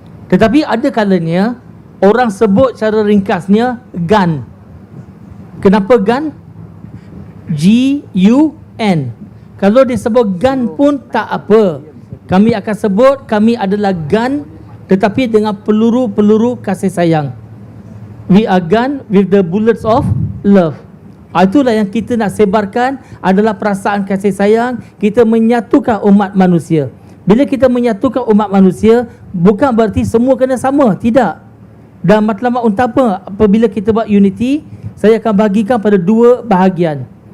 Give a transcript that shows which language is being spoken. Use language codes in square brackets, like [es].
[ms] Tetapi ada kalanya orang sebut secara ringkasnya GUN. Kenapa GUN? G-U-N. Kalau disebut GUN pun tak apa. Kami akan sebut kami adalah GUN, tetapi dengan peluru-peluru kasih sayang. [en] We are GUN with the bullets of love. [ms] Itulah yang kita nak sebarkan, adalah perasaan kasih sayang. Kita menyatukan umat manusia. Bila kita menyatukan umat manusia, bukan berarti semua kena sama, tidak. Dan matlamat utama apabila kita buat unity, saya akan bahagikan pada 2 bahagian.